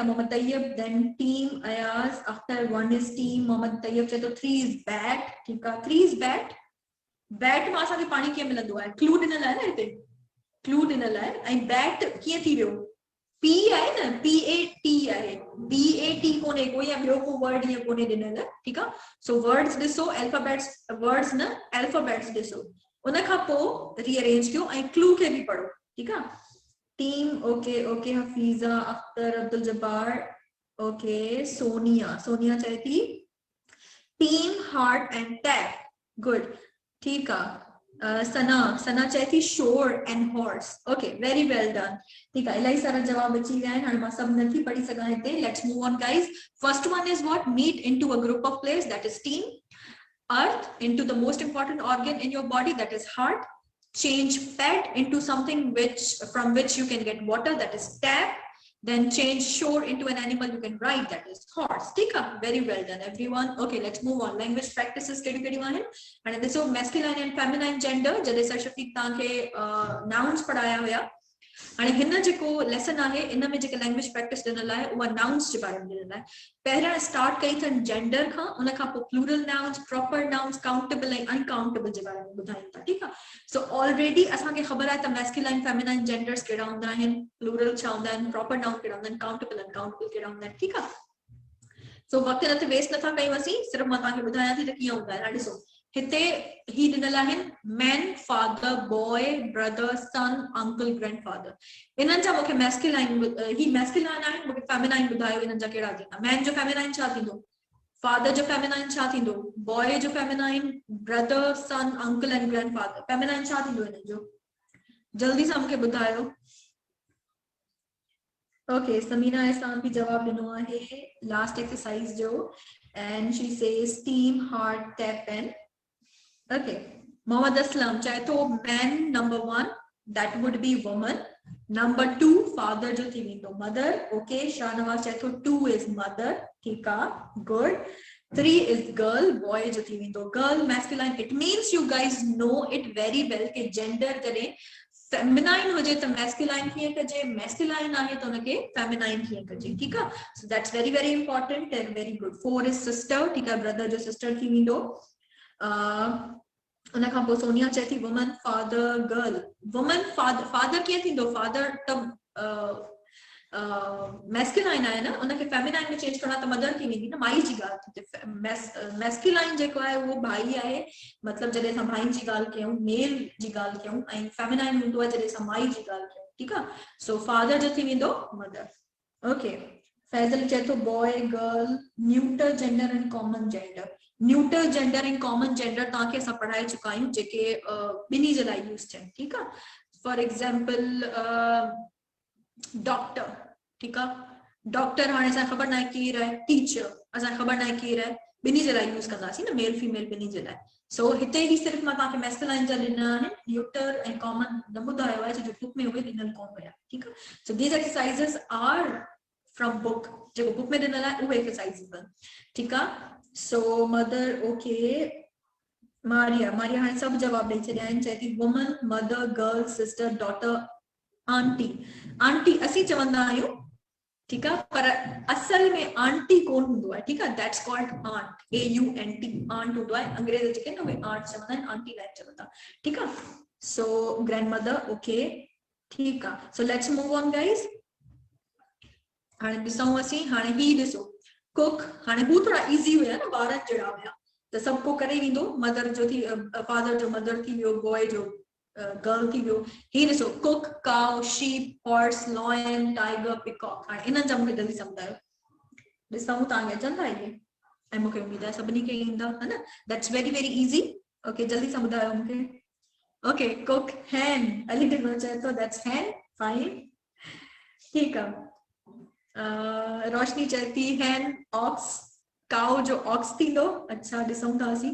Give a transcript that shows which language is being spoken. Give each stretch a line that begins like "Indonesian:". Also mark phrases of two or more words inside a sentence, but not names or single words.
English: Muhammad Tayyab, then team, Ayaz Akhtar 1 is team.
Sindhi: मोहम्मद तैयब चए थो
English: 3 is bat,
Sindhi: ठीक आहे।
English: 3 is bat,
Sindhi: बैट मां असांखे पाणी कीअं मिलंदो आहे, क्लू ॾिनल आहे न हिते, क्लू ॾिनल आहे। ऐं बैट कीअं थी वियो, पी आहे न, PAT आहे, BAT कोन्हे कोई, या ॿियो को वर्ड ईअं कोन्हे ॾिनल, ठीक आहे। सो वर्ड्स ॾिसो, अल्फाबेट्स, वर्ड्स न अल्फाबेट्स ॾिसो, उन खां पोइ रीअरेंज कयो ऐं क्लू खे बि पढ़ो, ठीक आहे।
English: Team, okay okay, Hafeeza Akhtar, Abdul Jabbar, okay.
Sindhi: सोनिया, सोनिया चए थी टीम,
English: heart and tap,
Sindhi: गुड, ठीक आहे। सना चए थी
English: shore and horse, okay, very well done,
Sindhi: ठीक आहे। इलाही सारा जवाब अची विया आहिनि, हाणे मां सभु नथी पढ़ी सघां हिते।
English: Let's move on guys. First one is what, meet into a group of players, that is team. Earth into the most important organ in your body, that is heart. Change fat into something from which you can get water, that is tap. Then change shore into an animal you can ride, that is horse,
Urdu: ٹھیک ہے.
English: very well done everyone। okay, let's move on। language practices
Sindhi: कहिड़ी आहिनि हाणे ॾिसो,
English: masculine and feminine gender,
Sindhi: जॾहिं सर शफीक तव्हांखे nouns पढ़ाया हुया, हाणे हिन जेको लेसन आहे इन में जेके
English: language practice
Sindhi: ॾिनल आहे उहा नाउन्स जे बारे में ॾिनल आहे। पहिरियां स्टार्ट कई अथनि जेंडर खां, उन खां पोइ
English: plural nouns, proper nouns, countable
Sindhi: ऐं अनकाउंटेबल जे बारे में ॿुधाइनि था, ठीकु आहे। सो ऑलरेडी असांखे ख़बर आहे त
English: masculine feminine genders
Sindhi: कहिड़ा हूंदा आहिनि, प्लूरल छा हूंदा आहिनि,
English: proper noun
Sindhi: कहिड़ा हूंदा आहिनि,
English: countable uncountable
Sindhi: कहिड़ा हूंदा आहिनि, ठीकु आहे। सो वक़्तु न वेस्ट नथा कयूं असीं, सिर्फ़ु मां तव्हांखे ॿुधायां थी त कीअं हूंदा आहिनि। हाणे ॾिसो हिते ही ॾिनल आहिनि
English: man, father, boy, brother, son, uncle, grandfather.
Sindhi: इन्हनि जा मूंखे मैस्कुलाइन, ही मैस्कुलाइन आहिनि, मूंखे फेमिनाइन ॿुधायो इन्हनि जा कहिड़ा थींदा। मैन जो फेमिनाइन छा थींदो, father जो feminine छा थींदो, boy जो
English: feminine brother son uncle and grandfather feminine
Sindhi: छा थींदो हिन जो, जल्दी सां मूंखे ॿुधायो।
English: ओके समीना एहसान
Sindhi: भी जवाब ॾिनो आहे
English: last exercise जो and she says team heart tap pen। ओके मोहम्मद असलम
Sindhi: चाहे तो
English: man number 1 that would be woman, number 2 father
Sindhi: जो थी वेंदो
English: mother। ओके शाहनवाज
Sindhi: चाहे तो
English: 2 is mother,
Sindhi: ठीक आहे,
English: good। 3 is girl, boy
Sindhi: जो थी वेंदो
English: girl, masculine। it means you guys know it very well
Sindhi: कि gender जॾहिं feminine हो जाए तो masculine कीअं कजे, masculine आहे तो उनके feminine कीअं कजे, ठीक आहे।
English: so that's very very important and very good। 4 is sister,
Sindhi: ठीक आहे, brother जो sister थी वेंदो। उन खां पोइ सोनिया चए थी
English: woman father girl, woman father
Sindhi: कीअं थींदो, father त मैस्कुलाइन आहे न, उनखे फेमिनाइन में चेंज करणा त मदर थी वेंदी न, माई जी ॻाल्हि थी। मैस्कुलाइन जेको आहे उहो भाई आहे, मतलब जॾहिं असां भाई जी ॻाल्हि कयूं, मेल जी ॻाल्हि कयूं, ऐं फेमिनाइन हूंदो आहे जॾहिं असां माई जी ॻाल्हि कयूं, ठीक आहे। सो फादर जो थी वेंदो मदर। ओके फैज़ल चए थो
English: boy girl neuter gender and common gender. neuter gender and common gender
Sindhi: तव्हांखे असां पढ़ाए चुका आहियूं, जेके ॿिन्ही जे लाइ यूज़ थियनि, ठीक आहे।
English: for example doctor,
Urdu: ٹھیک ہے,
Sindhi: डॉक्टर हाणे असां ख़बर ना केर है, टीचर असां ख़बर ना केर है, बिनी जे लाइ यूज कंदासीं न,
English: male female
Sindhi: बिनी जे लाइ। सो हिते ही सिर्फ मां तव्हांखे मैस्कुलाइन जा ॾिना आहिनि, न्यूटर ऐं कॉमन न ॿुधायो आहे, जो बुक में उहे ॾिनल कोन हुया,
Urdu: ٹھیک ہے.
English: So these exercises are from book,
Sindhi: जेको बुक में ॾिनल आहे उहे एक्सरसाइजेस, ठीक आहे। सो मदर ओके मारिया हाणे सभु जवाब ॾेई छॾिया आहिनि, चए थी
English: woman mother girl sister daughter aunty.
Sindhi: आंटी असीं चवंदा आहियूं,
Urdu: ٹھیک ہے,
Sindhi: पर असल में आंटी कौन हूंदो आहे,
Urdu: ٹھیک ہے,
English: that's called aunt, AUNT आंट
Sindhi: हूंदो आहे। अंग्रेज जेके न उहे आंट चवंदा आहिनि, आंटी लाइ चवंदा, ठीक आहे। सो ग्रैंडमदर ओके, ठीक आहे।
English: so let's move on guys.
Sindhi: हाणे ॾिसूं असीं, हाणे ही ॾिसो कुक, हाणे हू थोड़ा इजी हुया न, ॿारनि जहिड़ा हुया त सभु को करे वेंदो, मदर जो थी फादर जो मदर थी वियो, बॉय जो गर्ल थी वियो। ही ॾिसो
English: cook cow sheep horse lion tiger peacock.
Sindhi: हाणे इन्हनि जा मूंखे जल्दी सम्झायो, ॾिसूं तव्हांखे अचनि था इहे, ऐं मूंखे उमेद आहे सभिनी खे ईंदा, है न।
English: That's very very easy. Okay
Sindhi: जल्दी सां ॿुधायो मूंखे।
English: okay cook hen,
Sindhi: अली टिनो चए थो
English: that's hen, fine,
Sindhi: ठीकु आहे। रोशनी चए थी
English: hen ox,
Sindhi: काउ जो ऑक्स थींदो, अच्छा ॾिसूं था असीं।